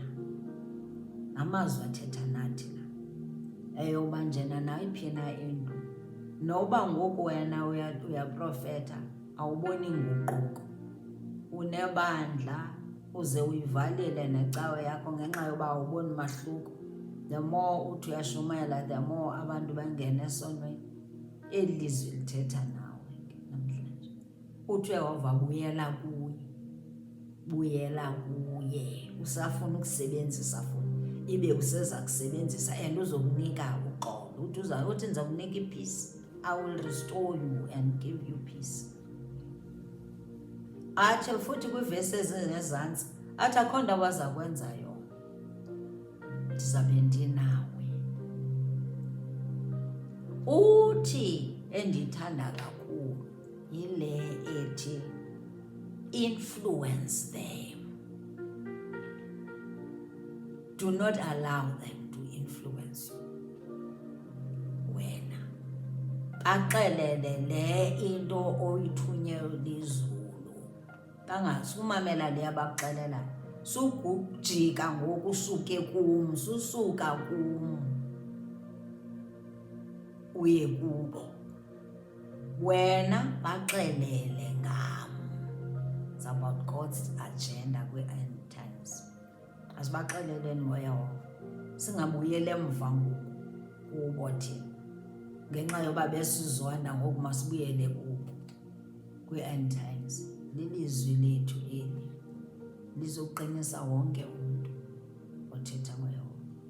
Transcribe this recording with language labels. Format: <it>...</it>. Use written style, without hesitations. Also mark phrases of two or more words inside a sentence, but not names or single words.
<xh>Amazwi athetha nathi la eyoba njena nayiphi na into, noba ngoku wena uyaprofetha awuboni nguquko, unebandla uze uyivalile necawe yakho ngenxa yoba awuboni mahluko,</xh> <en>the more</en> <xh>uthi uyashumayela,</xh> <en>the more</en> <xh>abantu bangena esonweni. Eli lizwi lithetha nawe namhlanje. Uthi uyehova buyela kuye, buyela kuye. Usafuna ukusebenzisa futhi, ibe useza kusebenzisa and uzokunika uxolo. Uthi ndiza kunika ipeace,</xh> <en>I will restore you and give you peace.</en> <xh>Atsho futhi kwiivesi ezingezantsi, athi akho nto abaza kwenza yona, ndizabe ndinawe. Uthi endiyithanda kakhulu yile ethi</xh> <en>influence them. Do not allow them to influence you.</en> <xh>Wena baxelele le into oyithunywe lizulu, bangasumamela le abakuxelela. Sukujika ngoku usuke kum, susuka kum uye kubo. Wena baxelele ngam.</xh> <en>It's about God's agenda kwi-end times.</en> <xh>Asibaxeleleni ngoYehova, singabuyele emva ngoku kubo thina ngenxa yoba besizonda, ngoku masibuyele kubo</xh> <en>kwi-end times.</en> <xh>Lilizwi lethu eli lizoqinisa wonke umntu othetha ngoYehova.</xh>